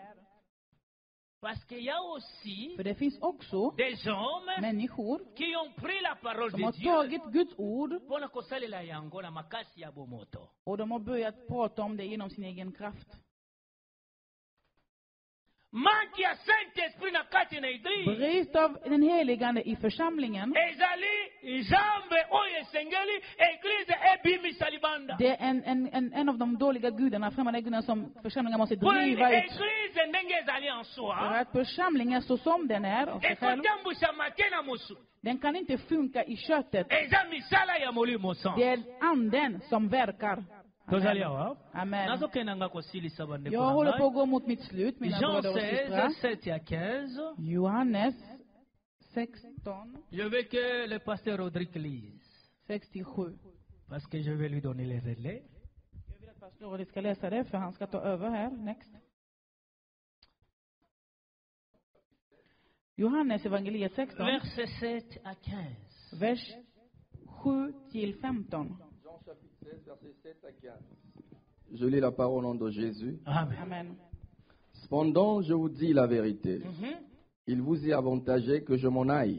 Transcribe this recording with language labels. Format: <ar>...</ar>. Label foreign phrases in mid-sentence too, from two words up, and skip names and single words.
<fr>Parce qu'il y a aussi</fr> <sv>För det finns också</sv> <fr>des hommes</fr> <sv>människor</sv> <fr>qui ont pris la parole</fr> <sv>som</sv> <fr>de</fr> <sv>har</sv> <fr>Dieu</fr> <sv>tagit Guds ord</sv> <fr>pour la</fr> <ln>kosalela yango na makasi ya bomoto.</ln> <sv>och de har börjat prata om det genom sin egen kraft.</sv> <ln>Manque ya Saint-Esprit na kati na église.</ln> <sv>Brist av den helige ande i församlingen.</sv> <ln>Ezali jambe oyo esengeli église ebimisa libanda.</ln> <sv>Det är en av de dåliga gudarna, främmande gudarna som församlingen måste</sv> <fr>Pour</fr> <sv>driva ut.</sv> <ln>église ndenge ezali en</ln> <sv>För</sv> <fr>soi,</fr> <sv>att församlingen så som den är av sig själv,</sv> <ln>ekotambwisa make na mosu.</ln> <sv>den kan inte funka i köttet.</sv> <ln>Eza misala ya molimo santo.</ln> <sv>Det är anden som verkar.</sv> <ln>Tozaliawa. Amen. Nazokendanga kosilisa bandeko</ln> <sv>Jag</sv> <ln>na</ln> <sv>håller på</sv> <ln>ngai.</ln> <sv>att gå mot mitt slut, mina Jean bröder och 16, systrar.</sv> <fr>7 à 15.</fr> <sv>Johannes 16,</sv> <fr>Je veux que le pasteur Rodrigue lise. 67. Parce que je vais lui donner les relais.</fr> <sv>Jag vill att pastor Rodrigue ska läsa det, för han ska ta över här. Next. Johannes evangeliet 16,</sv> <fr>Verset 7 à 15.</fr> <sv>vers 7 till 15.</sv> <fr>Jean chapitre 16, verset 7 à 15. Je lis la parole au nom de Jésus. Amen. Amen. Cependant, je vous dis la vérité. Mhm. Il vous est avantagé que je m'en aille.</fr>